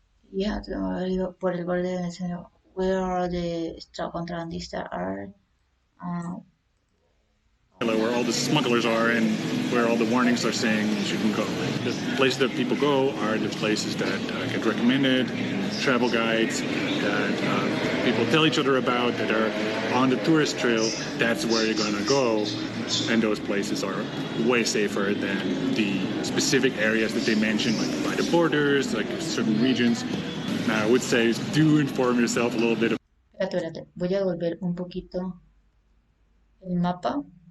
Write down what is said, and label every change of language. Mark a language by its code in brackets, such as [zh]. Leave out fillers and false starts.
[es] Ya, por el borde de Venezuela. [en] Where are the contrabandistas are? Where all the smugglers are and where all the warnings are saying you shouldn't go. The places that people go are the places that get recommended in travel guides, that people tell each other about, that are on the tourist trail. That's where you're going to go. And those places are way safer than the specific areas that they mention, like by the borders, like certain regions. Now, I would say do inform yourself a little bit. [es] Espérate. Voy a volver un poquito el mapa.